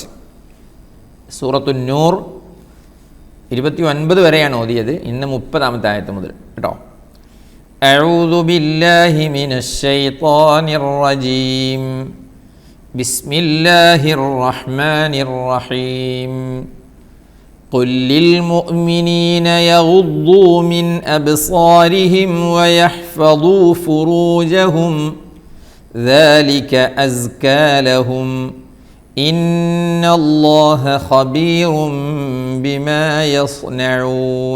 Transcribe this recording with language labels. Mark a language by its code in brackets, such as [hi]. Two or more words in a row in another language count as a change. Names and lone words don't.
[ml] സൂറത്തുൻ നൂർ 29 വരെയാണ് ഓതിയത്. ഇന്ന് 30-ാമത്തെ ആയത്ത് മുതൽ കേട്ടോ. [ar] أعوذ بالله من الشيطان الرجيم. بسم الله الرحمن الرحيم. قل للمؤمنين يغضوا من أبصارهم ويحفظوا فروجهم ذلك أزكى لهم إن الله خبير بما يصنعون.